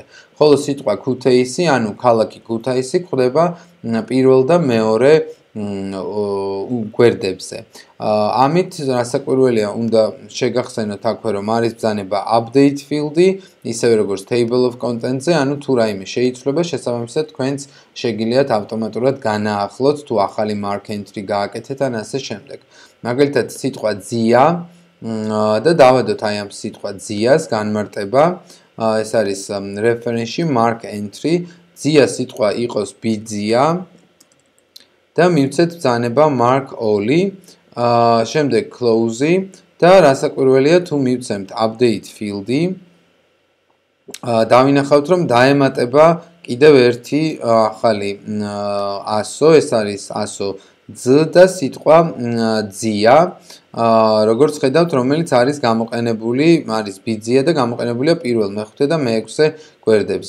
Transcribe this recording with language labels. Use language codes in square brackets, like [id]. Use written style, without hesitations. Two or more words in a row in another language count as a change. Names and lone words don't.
[ka] ხოლო სიტყვა Kutaisi, ანუ ქალაქი Kutaisi გვხვდება პირველ და მეორე გვერდებზე. ამით რასაკვირველია, უნდა შეგახსენოთ აქვე, რომ არის ბრძანება [en] update field- [ka] ი, ისევე როგორც [en] table of contents- [ka] ზე, ანუ თუ რაიმე შეიცვლება, შესაბამისად თქვენც შეგიძლიათ ავტომატურად განაახლოთ, თუ ახალი [en] mark entry [ka] გააკეთეთ ან ასე შემდეგ. მაგალითად, სიტყვა ძია და დავადოთ აი ამ სიტყვა ძიას განმარტება. ეს არის reference-ში [en] mark entry, [ka] ძია სიტყვა იყოს ბიძია. და მივცეთ ბრძანება [en] mark all- [ka] ი, შემდეგ close-ი და რასაკვირველია, თუ მივცემთ [en] update field- [ka] ი, დავინახავთ, რომ დაემატება კიდევ ერთი ახალი ასო, ეს არის ასო ძ და სიტყვა ძია, როგორც ხედავთ, რომელიც არის გამოყენებული, არის ბიძია და გამოყენებულია პირველ, მეხუთე და მეექვსე გვერდებზე.